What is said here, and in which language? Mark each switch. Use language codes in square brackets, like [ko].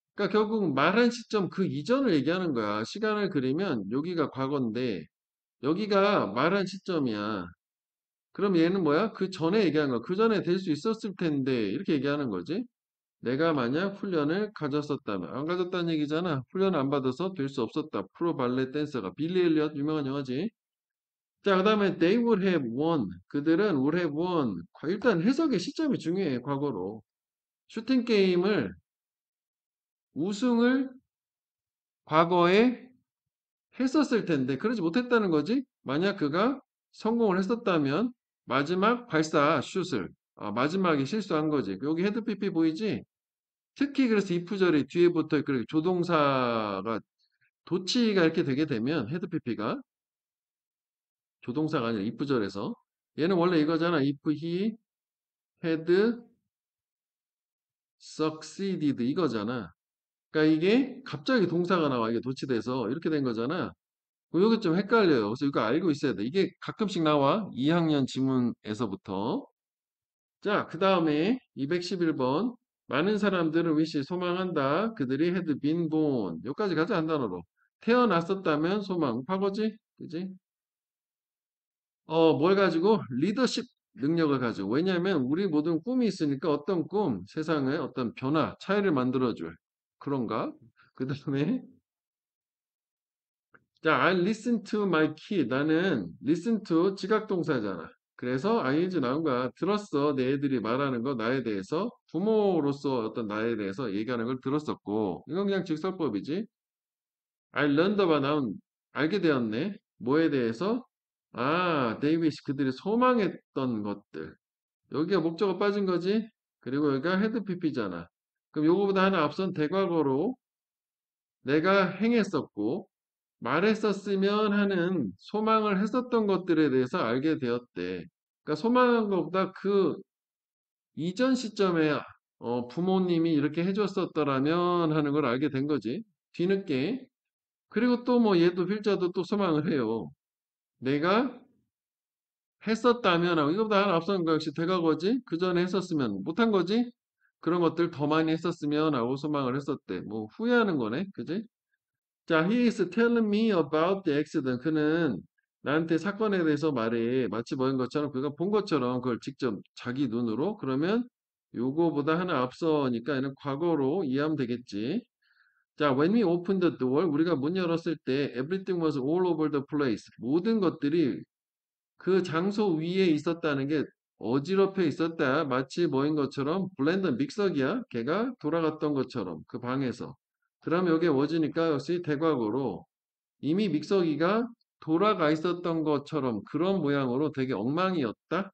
[ko] 그러니까 결국 말한 시점 그 이전을 얘기하는 거야. 시간을 그리면 여기가 과거인데 여기가 말한 시점이야. 그럼 얘는 뭐야? 그 전에 얘기한 거야. 그 전에 될 수 있었을 텐데 이렇게 얘기하는 거지. 내가 만약 훈련을 가졌었다면 안 가졌다는 얘기잖아. 훈련을 안 받아서 될 수 없었다. 프로 발레 댄서가 빌리 엘리엇 유명한 영화지. 자, 그다음에 [en] they would have won. [ko] 그들은 [en] would have won. [ko] 일단 해석의 시점이 중요해. 과거로. 슈팅 게임을 우승을 과거에 했었을 텐데 그러지 못했다는 거지. 만약 그가 성공을 했었다면 마지막 발사 슛을 마지막에 실수한 거지. 여기 헤드 PP 보이지? 특히 그래서 이 구절이 뒤에 붙어 있고 조동사가 도치가 이렇게 되게 되면 헤드 PP가 조동사가 아니라 if 구절에서 얘는 원래 이거잖아. [en] if he had succeeded [ko] 이거잖아. 그러니까 이게 갑자기 동사가 나와. 이게 도치돼서 이렇게 된 거잖아. 여기 좀 헷갈려요. 그래서 이거 알고 있어야 돼. 이게 가끔씩 나와. 2학년 지문에서부터. 자, 그 다음에 211번. 많은 사람들은 위시 소망한다. 그들이 [en] had been born. [ko] 여기까지 가자 한 단어로. 태어났었다면 소망. 과거지? 그지? 뭘 가지고? 리더십 능력을 가지고. 왜냐하면 우리 모든 꿈이 있으니까 어떤 꿈, 세상의 어떤 변화, 차이를 만들어줄. 그런가? 그 다음에 자, [en] I listen to my kid. [ko] 나는 listen to 지각동사잖아. 그래서 ing 나온 거야. 들었어. 내 애들이 말하는 거 나에 대해서 부모로서 어떤 나에 대해서 얘기하는 걸 들었었고 이건 그냥 직설법이지. [en] I learned about [ko] 나온 알게 되었네. 뭐에 대해서? [en] they wish [ko] 그들이 소망했던 것들. 여기가 목적어 빠진 거지. 그리고 여기가 헤드 PP잖아. 그럼 요거보다 하나 앞선 대과거로 내가 행했었고 말했었으면 하는 소망을 했었던 것들에 대해서 알게 되었대. 그러니까 소망한 것보다 그 이전 시점에 부모님이 이렇게 해줬었더라면 하는 걸 알게 된 거지. 뒤늦게. 그리고 또 뭐 얘도 필자도 또 소망을 해요. 내가 했었다면 하고 이거보다 하나 앞선 거 역시 되가거지. 그 전에 했었으면 못한 거지. 그런 것들 더 많이 했었으면 하고 소망을 했었대. 뭐 후회하는 거네. 그지? [en] 자, he is telling me about the accident. [ko] 그는 나한테 사건에 대해서 말해. 마치 뭐인 것처럼 그가 본 것처럼 그걸 직접 자기 눈으로 그러면 요거보다 하나 앞서니까 얘는 과거로 이해하면 되겠지. [en] 자, when we opened the door, [ko] 우리가 문 열었을 때 [en] everything was all over the place. [ko] 모든 것들이 그 장소 위에 있었다는 게 어지럽혀 있었다. 마치 뭐인 것처럼 블렌더 믹서기야. 걔가 돌아갔던 것처럼 그 방에서. 그러면 여기에 워즈니까 역시 대과거로 이미 믹서기가 돌아가 있었던 것처럼 그런 모양으로 되게 엉망이었다.